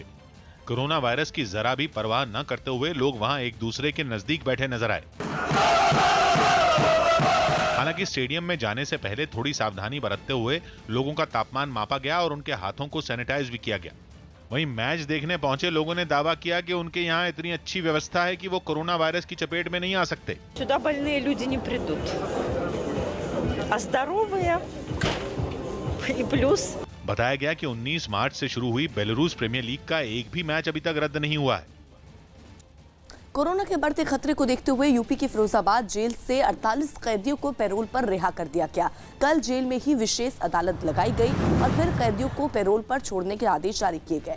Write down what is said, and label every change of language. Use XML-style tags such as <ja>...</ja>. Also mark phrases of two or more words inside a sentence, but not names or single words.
<hi>कोरोना वायरस की जरा भी परवाह न करते हुए लोग वहां एक दूसरे के नजदीक बैठे नजर आए। हालांकि स्टेडियम में जाने से पहले थोड़ी सावधानी बरतते हुए लोगों का तापमान मापा गया और उनके हाथों को सैनिटाइज भी किया गया। वहीं मैच देखने पहुंचे लोगों ने दावा किया कि उनके यहाँ इतनी अच्छी व्यवस्था है कि वो कोरोना वायरस की चपेट में नहीं आ सकते।</hi> <ru>Сюда больные люди не придут, а здоровые и плюс।</ru> <hi>बताया गया कि 19 मार्च से शुरू हुई बेलारूस प्रीमियर लीग का एक भी मैच अभी तक रद्द नहीं हुआ है। कोरोना के बढ़ते खतरे को देखते हुए यूपी की फिरोजाबाद जेल से 48 कैदियों को पैरोल पर रिहा कर दिया गया। कल जेल में ही विशेष अदालत लगाई गई और फिर कैदियों को पैरोल पर छोड़ने के आदेश जारी किए गए।</hi>